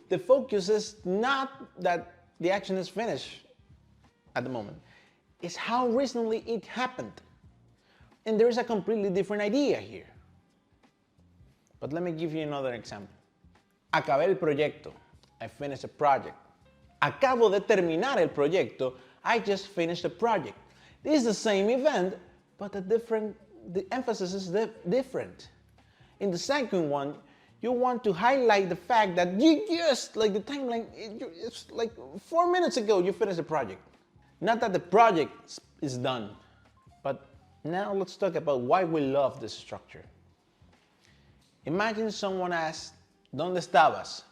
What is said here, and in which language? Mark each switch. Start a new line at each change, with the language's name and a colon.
English: The focus is not that the action is finished at the moment. It's how recently it happened. And there is a completely different idea here. But let me give you another example.
Spanish: Acabé el proyecto.
English: I finished a project.
Spanish: Acabo de terminar el proyecto.
English: I just finished a project. This is the same event, but the emphasis is different. In the second one, you want to highlight the fact that you just, like the timeline, it's like 4 minutes ago you finished the project. Not that the project is done. But now let's talk about why we love this structure. Imagine someone asks,
Spanish: ¿Dónde estabas?